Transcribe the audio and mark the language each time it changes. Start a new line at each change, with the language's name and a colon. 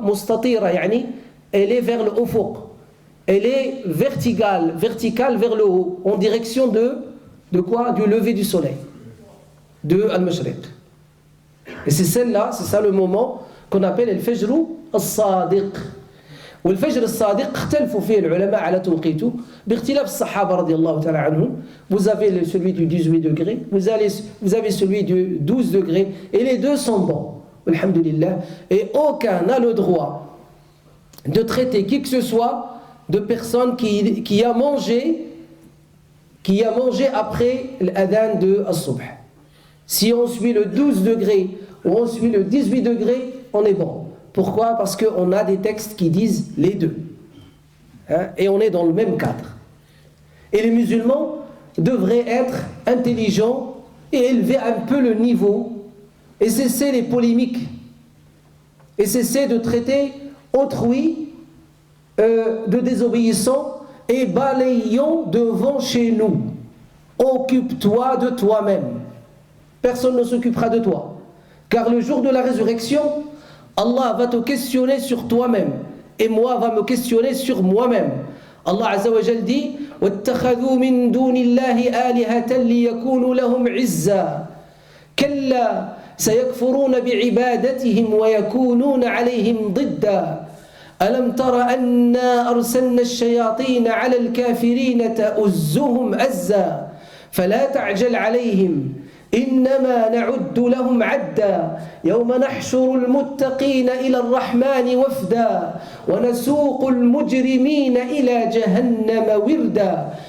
French: Mustatira, yani, elle est vers le ufuq. Elle est verticale vers le haut, en direction de quoi? Du lever du soleil, de Al-Mashriq. Et c'est celle-là, c'est ça le moment qu'on appelle le Fajr al-Sadiq.
Arabic: والفجر الصادق اختلفوا فيه العلماء على توقيته باختلاف الصحابة رضي الله تعالى عنهم.
French: Vous avez celui du 18 degrés, vous avez celui du 12 degrés, et les deux sont bons, alhamdulillah. Et aucun n'a le droit de traiter qui que ce soit de personne qui a mangé après l'adhan de As-Subh. Si on suit le 12 degrés ou on suit le 18 degrés, on est bon. Pourquoi? Parce qu'on a des textes qui disent les deux. Hein? Et on est dans le même cadre. Et les musulmans devraient être intelligents et élever un peu le niveau et cesser les polémiques et cesser de traiter autrui de désobéissants et balayons devant chez nous. Occupe-toi de toi-même. Personne ne s'occupera de toi. Car le jour de la résurrection, Allah va te questionner sur toi-même et moi va me questionner sur moi-même. Allah Azza wa Jal dit
Arabic: وَاتَّخَذُوا مِن دُونِ اللَّهِ آلِهَةً لِيَكُونُوا لَهُمْ عِزًّا كَلَّا سَيَكْفُرُونَ بِعِبَادَتِهِمْ وَيَكُونُونَ عَلَيْهِمْ ضِدًّا أَلَمْ تَرَ أَنَّا أَرْسَلْنَا الشَّيَاطِينَ عَلَى الْكَافِرِينَ تَؤُزُّهُمْ أَزًّا فَلَا تَعْجَلْ عَلَيْهِمْ إنما نعد لهم عدا يوم نحشر المتقين إلى الرحمن وفدا ونسوق المجرمين إلى جهنم وردا